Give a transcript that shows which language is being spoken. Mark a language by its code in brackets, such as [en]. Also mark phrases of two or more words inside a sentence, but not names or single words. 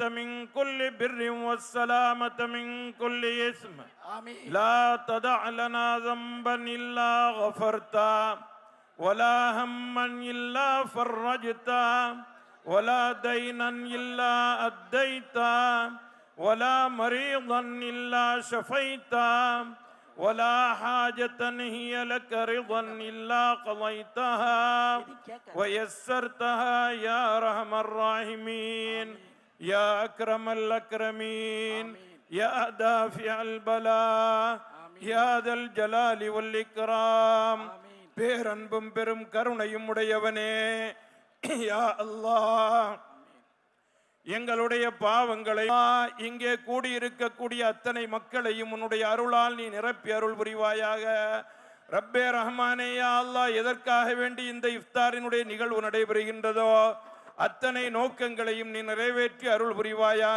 [ar] من كل بر والسلامة من كل إثم لا تدع لنا ذنبا إلا غفرته ولا هما إلا فرجته ولا دينا إلا أديته ولا مريضا إلا شفيتا ولا حاجة هي لك رضا إلا قضيتها ويسرتها يا أرحم الراحمين يا أكرم الأكرمين يا دافع البلاء يا ذا الجلال والإكرام. [ta] பேரன்பும் பெரும் கருணையும் உடையவனே, [ar] يا الله, [ta] எங்களுடைய பாவங்களை இங்கே கூடியிருக்கக்கூடிய அத்தனை மக்களையும் உன்னுடைய அருளால் நீ நிரப்பி அருள் புரிவாயாக. ரப்பே ரஹ்மானே, [ar] يا الله, [ta] எதற்காக வேண்டி இந்த இஃப்தாரினுடைய நிகழ்வு நடைபெறுகின்றதோ அத்தனை நோக்கங்களையும் நீ நிறைவேற்றி அருள் புரிவாயாக.